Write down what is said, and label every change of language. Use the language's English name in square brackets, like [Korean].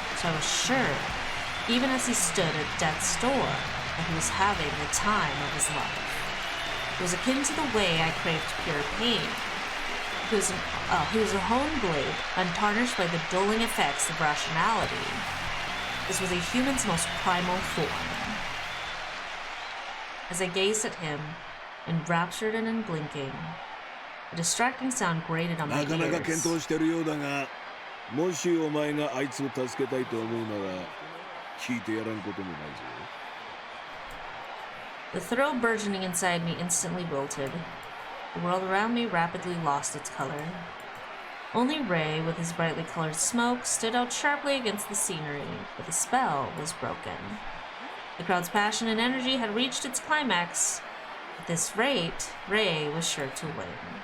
[English] So I was sure, even as he stood at death's door, that he was having the time of his life. It was akin to the way I craved pure pain. He was a honed blade, untarnished by the dulling effects of rationality. This was a human's most primal form. As I gazed at him, enraptured and unblinking, a distracting sound grated on my ears. [Japanese] なかなか検討してるようだが、もしお前があいつを助けたいと思うなら、聞いてやらんこともないぞ。 [English] The thrill burgeoning inside me instantly wilted. The world around me rapidly lost its color. Only Ray, with his brightly colored smoke, stood out sharply against the scenery, but the spell was broken. The crowd's passion and energy had reached its climax. At this rate, Ray was sure to win.